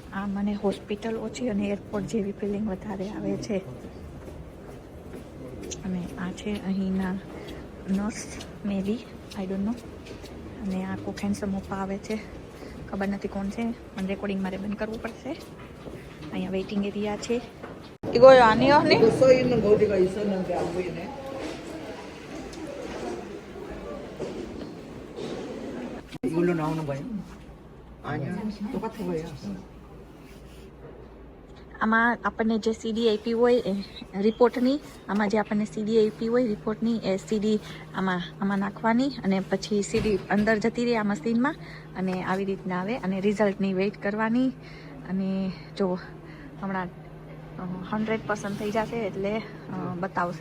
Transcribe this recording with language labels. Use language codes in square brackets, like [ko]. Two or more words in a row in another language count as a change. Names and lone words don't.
[gu] આ મને હોસ્પિટલ ઓછી અને એરપોર્ટ જેવી ફિલિંગ વધારે આવે છે. અને આ છે અહીંના નર્સ [en] maybe, I don't know. [gu] અને આ કોક હેન્ડસમ ઓપા આવે છે, ખબર નથી કોણ છે, પણ રેકોર્ડિંગ મારે બંધ કરવું પડશે. અહીંયા વેઇટિંગ એરિયા છે. [ko] 이거요 아니요 언니? 이거 써 있는 거 어디가 있었는데 안 보이네. 이걸로 나오는 거예요? 아니야, 똑같은 거예요. [gu] આમાં આપણને જે સીડી આપી હોય રિપોર્ટની, આમાં જે આપણને સીડી આપી હોય રિપોર્ટની એ સીડી આમાં નાખવાની અને પછી સીડી અંદર જતી રહે આ મશીનમાં અને આવી રીતના આવે અને રિઝલ્ટની વેઇટ કરવાની. અને જો હમણાં 100% થઈ જશે એટલે બતાવશે.